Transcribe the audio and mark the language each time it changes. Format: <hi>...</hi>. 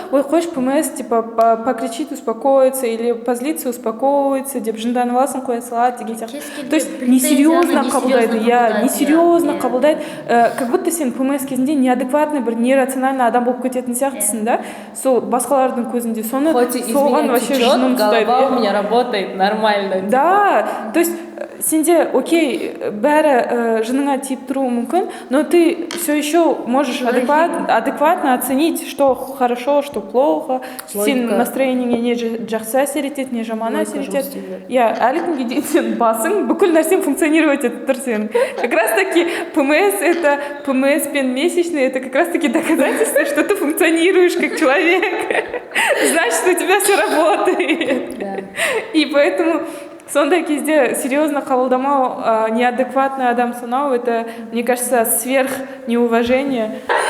<kk>Ой, қойшы, ПМС,</kk> <ru>типа, покричит, успокоится, или позлится, успокоится,</ru> <kk>деп жынданып аласың, қоя салады деген сияқты.</kk> <ru>То есть несерьезно</ru> <kk>қабылдайды, несерьезно қабылдайды,</kk> <ru>как будто</ru> <kk>сен ПМС кезінде неадекватный, бір нерациональный адам болып кететін сияқтысың, да. Сол басқалардың көзінде соны соған</kk> <ru>вообще</ru> <kk>жыным ұстайды.</kk> <ru>Голова у меня работает нормально. Да, то есть</ru> <kk>сенде, окей, бәрі жыныңа тиіп тұруы мүмкін,</kk> <ru>но ты все еще можешь адекватно оценить, что хорошо, что плохо,</ru> <kk>сен настроениеңе не жақсы әсер етеді, не жаман әсер етеді. Әлі күнге дейін сен басың, бүкіл нәрсең</kk> <ru>функционировать</ru> <kk>етіп тұр сен.</kk> <ru>Как раз таки ПМС</ru> <kk>пен</kk> <ru>месячный, это как раз таки доказательство, что ты функционируешь как человек. Значит, у тебя все работает. И поэтому</ru> <kk>сондай кезде</kk> <ru>серьезно</ru> <kk>қабылдамау,</kk> <ru>неадекватный</ru> <kk>адам санау,</kk> <ru>это, мне кажется, сверх неуважение.</ru>